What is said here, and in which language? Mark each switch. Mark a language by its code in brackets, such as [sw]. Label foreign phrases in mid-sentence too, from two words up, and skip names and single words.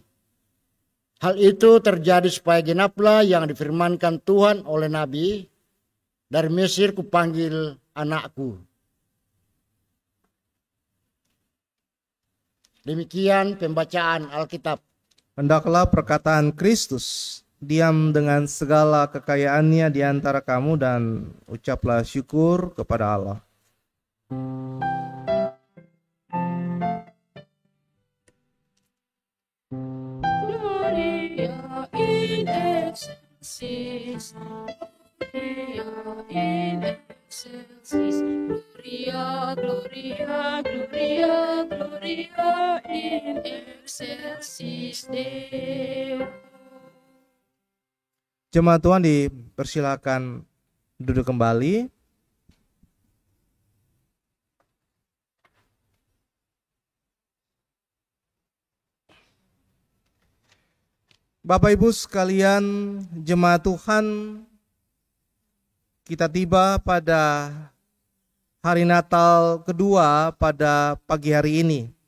[id] Hal itu terjadi supaya genaplah yang difirmankan Tuhan oleh Nabi, "Dari Mesir kupanggil anakku." Demikian pembacaan Alkitab. Hendaklah perkataan Kristus diam dengan segala kekayaannya di antara kamu dan ucaplah syukur kepada Allah. [la] Gloria in excelsis, Gloria in excelsis, Gloria, Gloria, Gloria, Gloria in excelsis Deo. [id] Jemaat Tuhan dipersilakan duduk kembali. Bapak Ibu sekalian jemaat Tuhan, kita tiba pada hari Natal kedua pada pagi hari ini.